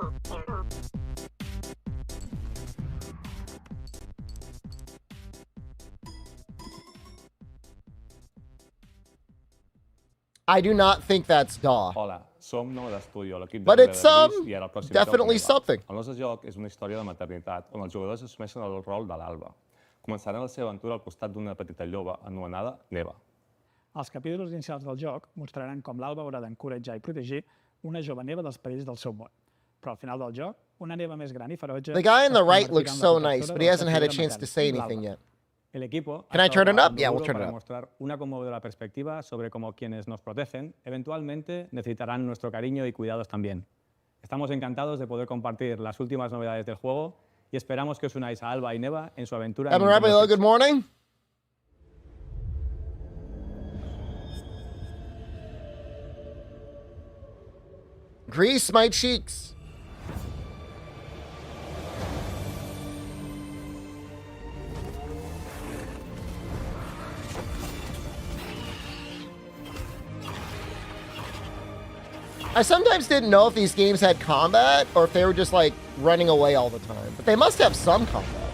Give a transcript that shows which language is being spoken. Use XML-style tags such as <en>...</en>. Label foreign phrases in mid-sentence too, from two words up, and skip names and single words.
<en>I do not think that's DAW.</en> <ca>Hola, som nou d'estudi, l'equip de</ca> <en>But it's</en> <ca>i ara el pròxim</ca> <en>definitely</en> <ca>joc,</ca> <en>something.</en> <ca>El nostre joc és una història de maternitat on els jugadors assumeixen el rol de l'Alba. Començaran la seva aventura al costat d'una petita lloba anomenada Neva. Els capítols inicials del joc mostraran com l'Alba haurà d'encoratjar i protegir una jove neva dels perills del seu món. Però al final del joc, una neva més gran i ferotge...</ca> <en>The guy on the right looks so nice, but he hasn't had a chance to say anything yet. Can I turn it up? Yeah, we'll turn it up.</en> <es>Mostrar una conmovedora perspectiva sobre cómo quienes nos protegen eventualmente necesitarán nuestro cariño y cuidados también. Estamos encantados de poder compartir las últimas novedades del juego y esperamos que os unáis a Alba y Neva en su aventura.</es> <en>Good morning. Grease my cheeks. I sometimes didn't know if these games had combat or if they were just like running away all the time, but they must have some combat.</en>